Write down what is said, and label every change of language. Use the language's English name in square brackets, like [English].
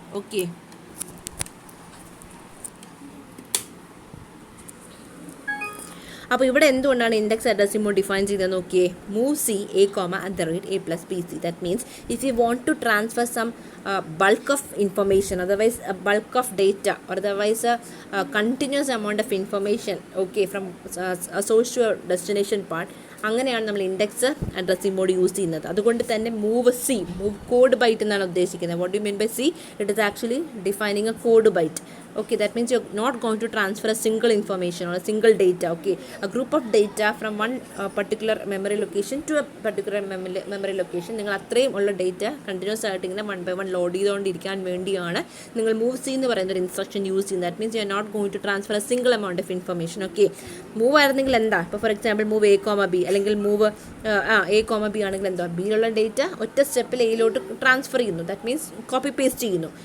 [Malayalam] Okay, അപ്പോൾ ഇവിടെ എന്തുകൊണ്ടാണ് ഇൻഡെക്സ് അഡ്രസ്സിംഗ് മോഡ് ഡിഫൈൻ ചെയ്തത് നോക്കിയേ. Move C a,a+bc. That means if you want to transfer some [English] bulk of information, otherwise a bulk of data, or otherwise a continuous amount of information, okay, from a source to a destination part, [Malayalam] അങ്ങനെയാണ് നമ്മൾ index addressing mode use ചെയ്യുന്നത്. അതുകൊണ്ട് തന്നെ move code byte എന്നാണ് ഉദ്ദേശിക്കുന്നത്. What you mean by C? It is actually defining A code byte. [English] Okay, that means you're not going to transfer a single information or a single data. Okay, a group of data from one particular memory location to a particular memory location. [Malayalam] നിങ്ങൾ അത്രയും ഉള്ള data continuous ആയിട്ട് ഇങ്ങനെ 1 by 1 load ചെയ്തുകൊണ്ടിരിക്കാൻ വേണ്ടിയാണ് നിങ്ങൾ move C എന്ന് പറയുന്ന ഒരു ഇൻസ്ട്രക്ഷൻ യൂസ് ചെയ്യുന്നത്. That means you are not going to transfer A single amount of information. Okay, move ആയിരുന്നെങ്കിൽ എന്താ? ഇപ്പോൾ ഫോർ എക്സാമ്പിൾ മൂവ് a,b അല്ലെങ്കിൽ മൂവ് a,b ആണെങ്കിൽ എന്താ? ബിയിലുള്ള ഡേറ്റ ഒറ്റ സ്റ്റെപ്പിൽ എയിലോട്ട് ട്രാൻസ്ഫർ ചെയ്യുന്നു. ദാറ്റ് മീൻസ് കോപ്പി പേസ്റ്റ് ചെയ്യുന്നു.